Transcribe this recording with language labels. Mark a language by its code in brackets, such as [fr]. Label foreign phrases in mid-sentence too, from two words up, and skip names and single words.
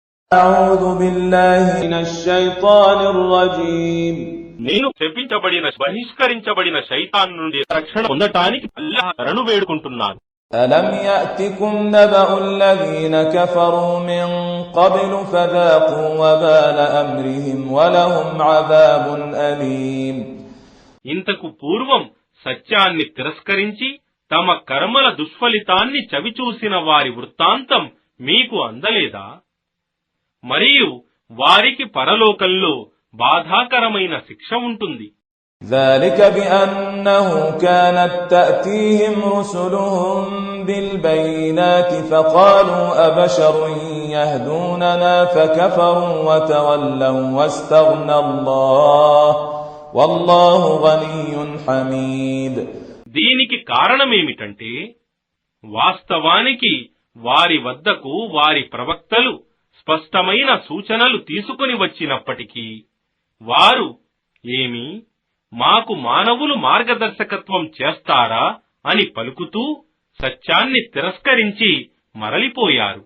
[ar] أعوذ بالله من الشيطان الرجيم [te] నేను శపించబడిన బహిష్కరించబడిన శైతాన్ నుండి రక్షణ పొందటానికి అల్లాహ్ శరణు వేడుకుంటున్నాను. [ar] ألم يأتكم نبأ الذين كفروا من قبل فذاقوا وبال أمرهم ولهم عذاب أليم. [te] ఇంతకు పూర్వం సత్యాన్ని తిరస్కరించి తమ కర్మల దుష్ఫలితాన్ని చవిచూసిన వారి వృత్తాంతం మీకు అందలేదా? మరియు వారికి పరలోకంలో బాధాకరమైన శిక్ష ఉంటుంది. [ar] ذلك بأنه كانت تأتيهم رسلهم بالبينات فقالوا أبشر يهدوننا فكفروا وتولوا واستغنى الله والله غني حميد. [te] దీనికి కారణమేమిటంటే వాస్తవానికి వారి వద్దకు వారి ప్రవక్తలు స్పష్టమైన సూచనలు తీసుకుని వచ్చినప్పటికీ వారు ఏమి మాకు మానవులు మార్గదర్శకత్వం చేస్తారా అని పలుకుతూ సత్యాన్ని తిరస్కరించి మరలిపోయారు.